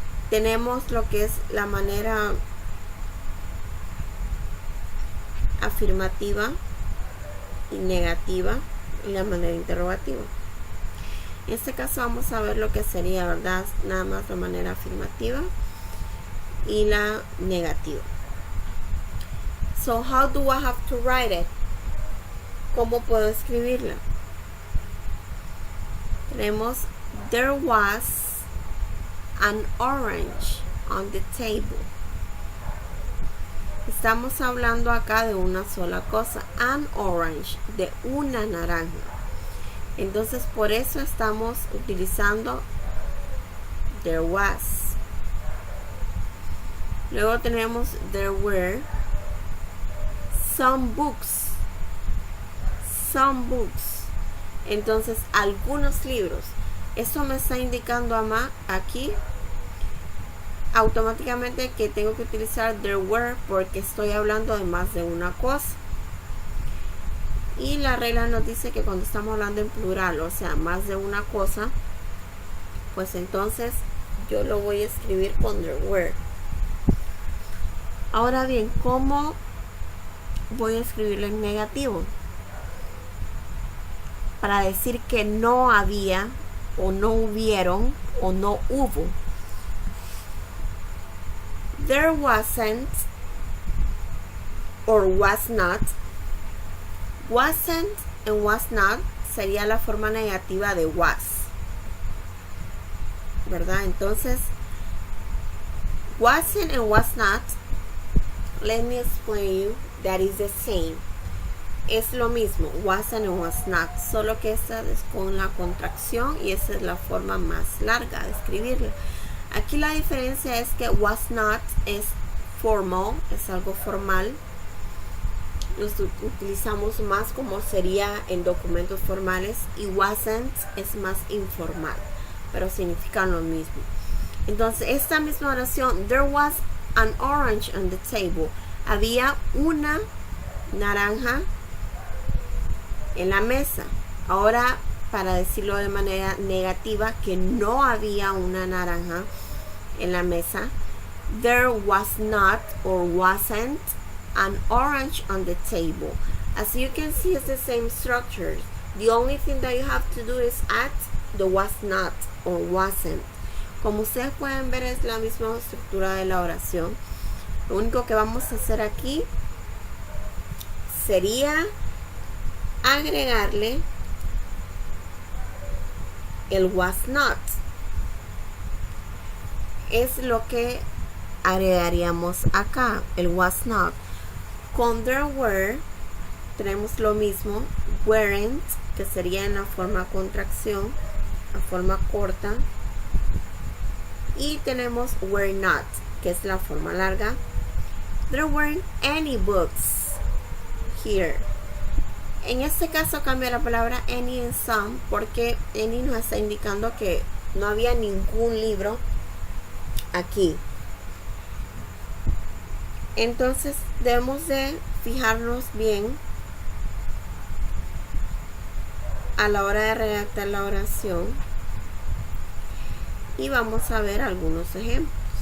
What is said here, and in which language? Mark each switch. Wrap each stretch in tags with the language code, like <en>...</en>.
<es>Tenemos lo que es la manera afirmativa y negativa y la manera interrogativa. En este caso vamos a ver lo que sería, ¿verdad? Nada más la manera afirmativa y la negativa.</es> <en>So how do I have to write it?</en> <es>¿Cómo puedo escribirla? Tenemos</es> <en>there was an orange on the table.</en> <es>Estamos hablando acá de una sola cosa,</es> <en>an orange,</en> <es>de una naranja. Entonces por eso estamos utilizando there was. Luego tenemos</es> <en>there were some books. Some books.</en> <es>Entonces algunos libros. Esto me está indicando aquí automáticamente que tengo que utilizar there were porque estoy hablando de más de una cosa. Y la regla nos dice que cuando estamos hablando en plural, o sea, más de una cosa, pues entonces yo lo voy a escribir con there were. Ahora bien, ¿cómo voy a escribirlo en negativo? para decir que no había o no hubieron o no hubo.</es> <en>There wasn't or was not. Wasn't and was not</en> <es>sería la forma negativa de was, ¿verdad? Entonces,</es> <en>wasn't and was not, let me explain you that is the same.</en> <es>Es lo mismo,</es> <en>wasn't and was not,</en> <es>solo que esta es con la contracción y esa es la forma más larga de escribirla. Aquí la diferencia es que was not es formal, es algo formal. Los utilizamos más como sería en documentos formales, y wasn't es más informal, pero significan lo mismo. Entonces, esta misma oración,</es> <en>there was an orange on the table.</en> <es>Había una naranja en la mesa. Ahora, para decirlo de manera negativa, que no había una naranja en la mesa,</es> <en>there was not or wasn't an orange on the table. As you can see, it's the same structure. The only thing that you have to do is add the was not or wasn't.</en> <es>Como ustedes pueden ver, es la misma estructura de la oración. Lo único que vamos a hacer aquí sería agregarle el was not. Es lo que agregaríamos acá, el was not. Con there were tenemos lo mismo, weren't, que sería en la forma contracción, la forma corta, y tenemos were not, que es la forma larga.</es> <en>There weren't any books here.</en> <es>En este caso cambia la palabra any en some, porque any nos está indicando que no había ningún libro aquí. Entonces debemos de fijarnos bien a la hora de redactar la oración, y vamos a ver algunos ejemplos.</es>